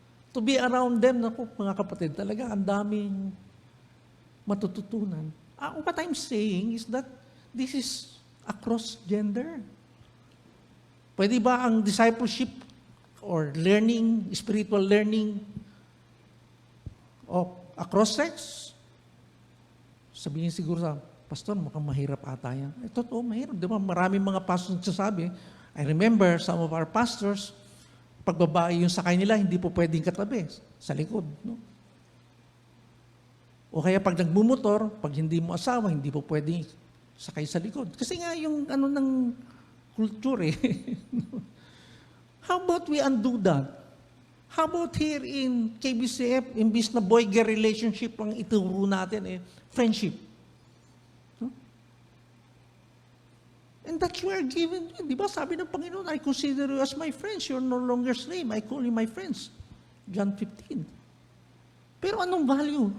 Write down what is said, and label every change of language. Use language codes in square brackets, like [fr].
[en] To be around them, [tl] naku, mga kapatid, talaga ang daming matututunan. [en] What I'm saying is that this is across gender. [tl] Pwede ba ang [en] discipleship or learning, spiritual learning of across sex? [tl] Sabihin siguro sa pastor, mukhang mahirap ata yan. Totoo, mahirap. Di ba? Maraming mga pastors nagsasabi. [en] I remember some of our pastors, [tl] pag babae yung sakay nila, hindi po pwedeng katabi sa likod. No? O kaya pag nagmumotor, pag hindi mo asawa, hindi po pwedeng sakay sa likod. Kasi nga yung ano ng culture eh. [en] How about we undo that? How about here in KBCF, [tl] imbis na [en] boy-girl relationship [tl] ang ituro natin, [en] friendship. No? And that you are given. [tl] Di ba sabi ng Panginoon, [en] I consider you as my friends. You're no longer slave. I call you my friends. John 15. [tl] Pero anong [en] value?